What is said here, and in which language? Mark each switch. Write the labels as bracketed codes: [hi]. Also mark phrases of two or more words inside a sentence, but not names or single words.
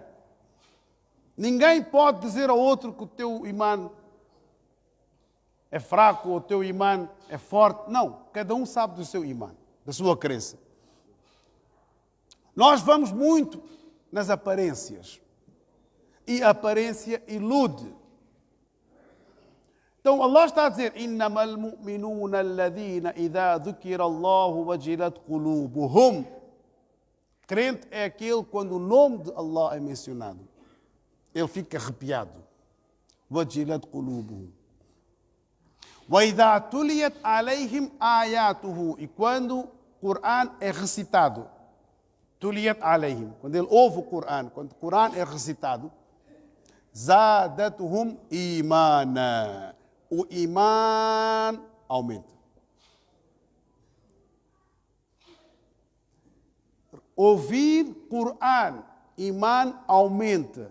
[pt] Ninguém pode dizer ao outro que o teu imã é fraco ou o teu imã é forte. Não. Cada um sabe do seu imã, da sua crença. Nós vamos muito nas aparências. E a aparência ilude. Então Allah está a dizer: [ar] إنما المؤمنون الذين إذا ذكر الله وجلت قلوبهم. [pt] Crente é aquele quando o nome de Allah é mencionado, ele fica arrepiado. [ar] وجلت قلوبهم. وإذا تليت عليهم آياته. [pt] E quando o Corão é recitado, [ar] تليت عليهم, [pt] quando ele ouve o Corão, quando o Corão é recitado, [ar] زادتهم إيمانا. [pt] O imã aumenta. Ouvir Corão, imã aumenta.